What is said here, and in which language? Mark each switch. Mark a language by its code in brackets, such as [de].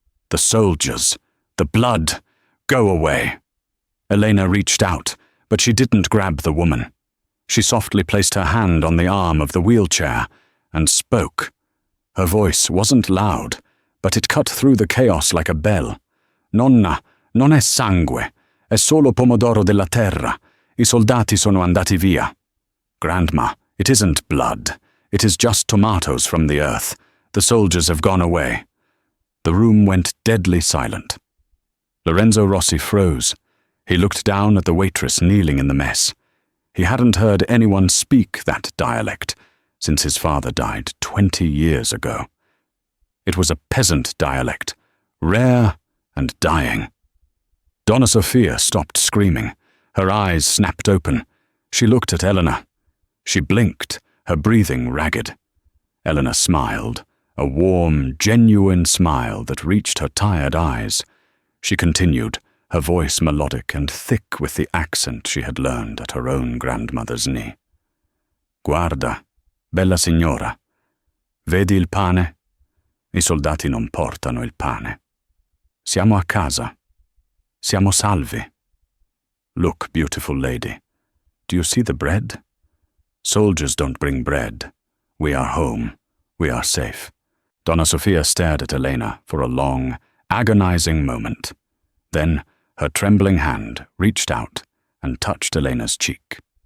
[en] The soldiers, the blood, go away. Elena reached out, but she didn't grab the woman. She softly placed her hand on the arm of the wheelchair and spoke. Her voice wasn't loud, but it cut through the chaos like a bell. [it] "Nonna, non è sangue, è solo pomodoro della terra. I soldati sono andati via." [en] "Grandma, it isn't blood. It is just tomatoes from the earth. The soldiers have gone away." The room went deadly silent. Lorenzo Rossi froze. He looked down at the waitress kneeling in the mess. He hadn't heard anyone speak that dialect since his father died 20 years ago. It was a peasant dialect, rare and dying. Donna Sofia stopped screaming. Her eyes snapped open. She looked at Elena. She blinked, her breathing ragged. Elena smiled, a warm, genuine smile that reached her tired eyes. She continued, her voice melodic and thick with the accent she had learned at her own grandmother's knee. [it] "Guarda, bella signora, vedi il pane? I soldati non portano il pane. Siamo a casa. Siamo salvi. [en] Look, beautiful lady, do you see the bread? Soldiers don't bring bread. We are home. We are safe." Donna Sofia stared at Elena for a long, agonizing moment. Then her trembling hand reached out and touched Elena's cheek.